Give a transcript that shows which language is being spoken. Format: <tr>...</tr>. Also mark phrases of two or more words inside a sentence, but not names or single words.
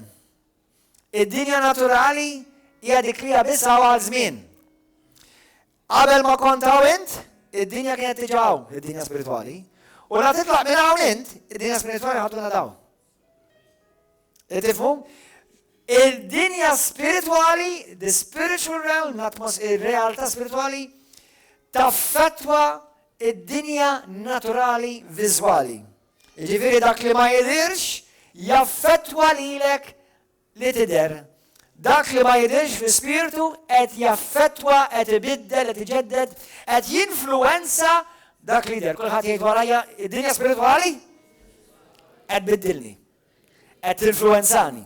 <mt>Id-dinja naturali hija dik li hija biss għal żmien. Qabel ma kont hawn int, id-dinja kienet tiġi hawn, id-dinja spirituali, u la titlaq minn hawn int, id-dinja spirituali ħaduna dawn. Tifhmu? Il-dinja spirituali,</mt> <en>the spiritual realm,</en> <mt>ir-realtà spirituali, taffettwa id-dinja naturali viżwali. Jiġifieri dak li ma jidirx jaffettwa lilek li tidher. Dak li ma jidirx fi spiritu qed jaffettwa, qed ibiddel, qed iġedded, qed jinfluwenza dak li der, kulħadd jgħid warajja, id-dinja spiritwali qed biddilni, qed tinfluenzani.</mt>